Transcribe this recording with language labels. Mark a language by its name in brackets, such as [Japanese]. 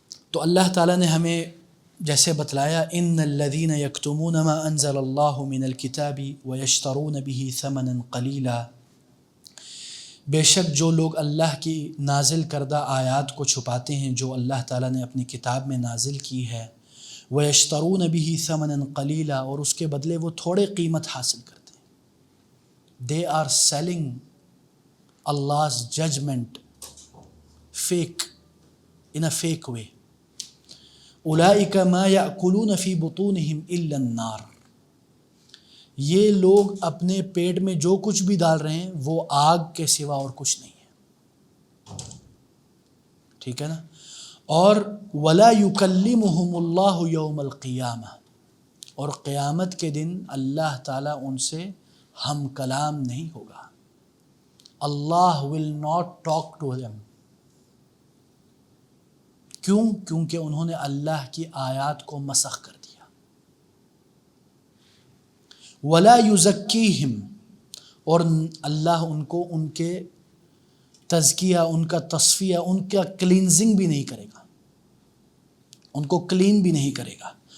[Urdu] تو اللہ تعالیٰ نے ہمیں جیسے بتلایا [Arabic] ان الذین یکتمون ما انزل اللہ من الکتاب ویشترون به ثمنا قلیلا، [Urdu] بے شک جو لوگ اللہ کی نازل کردہ آیات کو چھپاتے ہیں جو اللہ تعالیٰ نے اپنی کتاب میں نازل کی ہے، [Arabic] ویشترون به ثمنا قلیلا، [Urdu] اور اس کے بدلے وہ تھوڑے قیمت حاصل کرتے ہیں. [English] they are selling Allah's judgment fake in a fake way. [Arabic] اولئک ما یأکلون فی بطونہم الا النار، [Urdu] یہ لوگ اپنے پیٹ میں جو کچھ بھی ڈال رہے ہیں وہ آگ کے سوا اور کچھ نہیں ہے. ٹھیک ہے نا. اور [Arabic] ولا یکلمہم اللہ یوم القیامہ، [Urdu] اور قیامت کے دن اللہ تعالیٰ ان سے ہم کلام نہیں ہوگا. [English] اللہ will not talk to them. [Urdu] کیوں؟ کیونکہ انہوں نے اللہ کی آیات کو مسخ کر دیا. [Arabic] ولا یزکیہم، [Urdu] اور اللہ ان کو ان کے تزکیہ، ان کا تصفیہ، ان کا کلینزنگ بھی نہیں کرے گا، ان کو کلین بھی نہیں کرے گا.